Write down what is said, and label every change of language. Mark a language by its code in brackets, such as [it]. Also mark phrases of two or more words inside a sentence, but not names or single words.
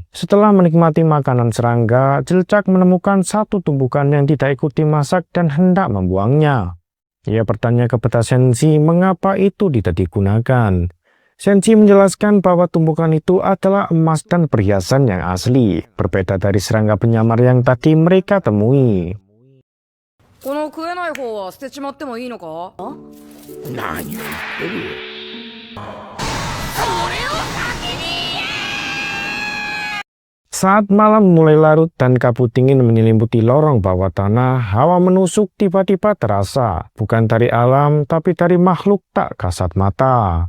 [id] Setelah menikmati makanan serangga, Jelcak menemukan satu tumpukan yang tidak ikuti masak dan hendak membuangnya. Ia bertanya kepada Senshi mengapa itu tidak digunakan. Senshi menjelaskan bahwa tumpukan itu adalah emas dan perhiasan yang asli, berbeda dari serangga penyamar yang tadi mereka temui. [ja] この食えない方は捨てちまってもいいのか？何を言ってる。 [id] Saat malam mulai larut dan kabut dingin menyelimuti lorong bawah tanah, hawa menusuk tiba-tiba terasa, bukan dari alam tapi dari makhluk tak kasat mata.